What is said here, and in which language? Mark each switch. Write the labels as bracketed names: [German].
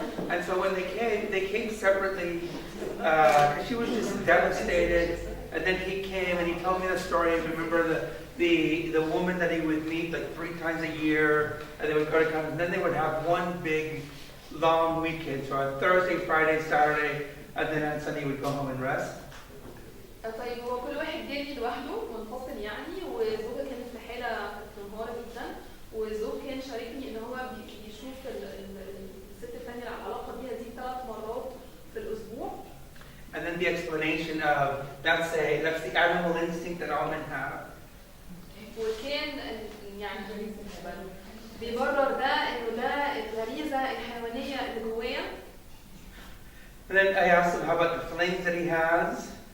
[English] And so when they came separately, because she was just devastated. And then he came and he told me the story. Remember the woman that he would meet like 3 times a year, and they would go to conference. And then they would have one big, long weekend. So on Thursday, Friday, Saturday, and then on Sunday he would go home and rest. [Arabic] طيب هو كل واحد جالي لوحده منفصل يعني، وزوجة كانت في حالة منهارة جدا، وزوج كان شاركني ان هو بيشوف الست الثانية على العلاقة بيها دي 3 مرات في الأسبوع. [English] And then the explanation of that's the animal instinct that all men have. [Arabic] وكان يعني بيبرر ده انه ده الغريزة الحيوانية اللي جواه. [English] And then I asked him how about the flames that he has.